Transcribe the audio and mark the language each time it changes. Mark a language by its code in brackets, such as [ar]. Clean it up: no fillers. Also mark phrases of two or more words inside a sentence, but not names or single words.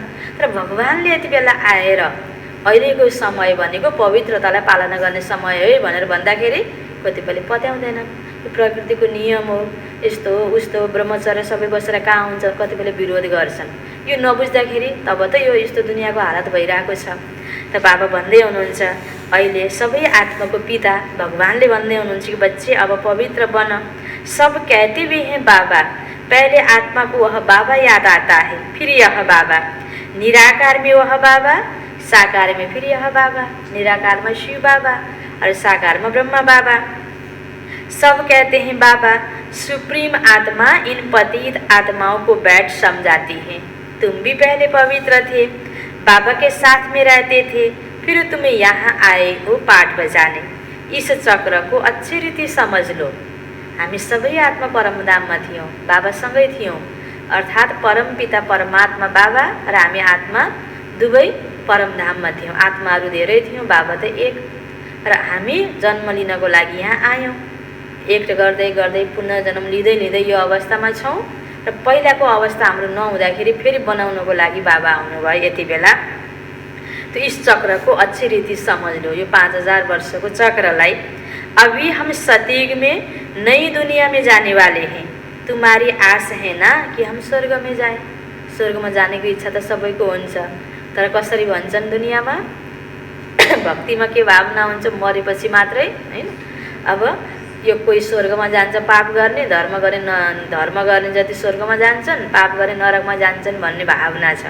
[ne] तर भगवानले यति बेला आएर अहिलेको समय भनेको पवित्रतालाई पालना गर्ने समय है भनेर भन्दाखेरि कतिपयले पत्याउँदैनन्। यो प्रकृतिको नियम हो, यस्तो हो उस्तो ब्रह्मचर्य सबै बसेर कहाँ हुन्छ, कतिपयले विरोध गर्छन्। यो नबुझ्दाखेरि तब त यो यस्तो दुनियाँको हालत भइरहेको छ। त बाबा भन्दै हुनुहुन्छ अहिले सबै आत्माको पिता भगवानले भन्दै हुनुहुन्छ कि [hi] बच्चे अब पवित्र बन। सब कहते भी हैं बाबा, पहले आत्मा को वह बाबा याद आता है, फिर यह बाबा। निराकार में वह बाबा, साकार में फिर यह बाबा। निराकार में शिव बाबा और साकार में ब्रह्मा बाबा। सब कहते हैं बाबा, सुप्रीम आत्मा इन पतित आत्माओं को बैठ समझाती है। तुम भी पहले पवित्र थे, बाबा के साथ में रहते थे, फिर तुम यहाँ आए हो पाठ बजाने। इस चक्र को अच्छी रीति समझ लो। [ne] हामी सबै आत्मा परमधाममा थियौँ, बाबासँगै थियौँ। अर्थात् परम पिता परमात्मा बाबा र हामी आत्मा दुवै परमधाममा थियौँ। आत्माहरू धेरै थियौँ, बाबा त एक। र हामी जन्म लिनको लागि यहाँ आयौँ। एक गर्दै गर्दै पुनः जन्म लिँदै लिँदै यो अवस्थामा छौँ। र पहिलाको अवस्था हाम्रो नहुँदाखेरि फेरि बनाउनको लागि बाबा आउनुभयो यति बेला। [hi] तो इस चक्र को अच्छी रीति समझ लो, [ne] यो 5000 वर्षको चक्रलाई। [hi] अभी हम सतयुग में नई दुनिया में जाने वाले हैं। तुम्हारी आस है ना कि हम स्वर्ग में जाएं। [ne] स्वर्गमा जानेको इच्छा त सबैको हुन्छ, तर कसरी भन्छन् दुनियाँमा भक्तिमा के भावना हुन्छ मरेपछि मात्रै हैन। अब यो कोही स्वर्गमा जान्छ पाप गर्ने, धर्म गर्ने जति स्वर्गमा जान्छन्, पाप गर्ने नरकमा जान्छन् भन्ने भावना छ।